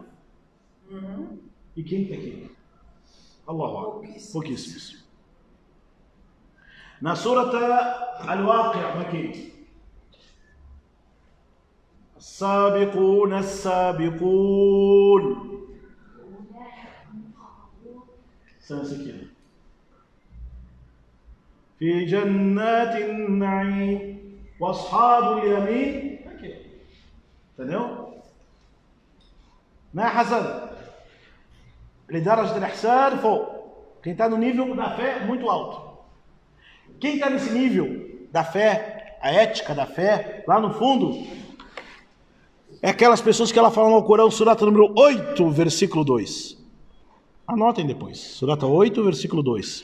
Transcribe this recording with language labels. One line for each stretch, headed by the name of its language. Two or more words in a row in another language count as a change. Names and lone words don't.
Portuguese: Uhum. E quem está aqui?
Arabic: الله أكبر. Pouquíssimos.
Portuguese: Na surata Al-Waqi', aqui.
Arabic: السابقون السابقون.
Portuguese: São esse aqui.
Arabic: في جنات النعيم واصحاب اليمين.
Portuguese: Aqui. Entendeu? Não é, Hassan?
Arabic: لدرجة الإحسان فوق.
Portuguese: Quem está no nível da fé muito alto. Quem está nesse nível da fé, a ética da fé, lá no fundo, é aquelas pessoas que ela fala no Corão, surata número 8, versículo 2. Anotem depois. Surata 8, versículo 2.